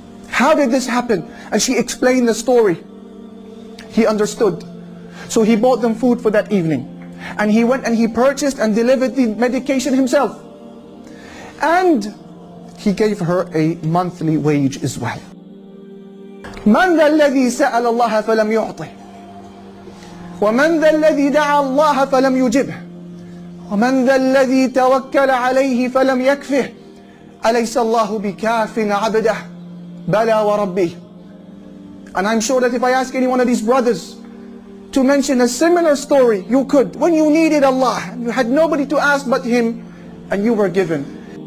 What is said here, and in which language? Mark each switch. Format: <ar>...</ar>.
<en>How did this happen? And she explained the story. He understood. So he bought them food for that evening. And he went and he purchased and delivered the medication himself. And he gave her a monthly wage as well.</en> <ar>من ذا الذي سأل الله فلم يعطه ومن ذا الذي دعا الله فلم يجبه ومن ذا الذي توكل عليه فلم يكفه أليس الله بكاف عبده بلى وربه.</ar> <en>And I'm sure that if I ask any one of these brothers to mention a similar story, you could. When you needed Allah, you had nobody to ask but Him, and you were given.</en>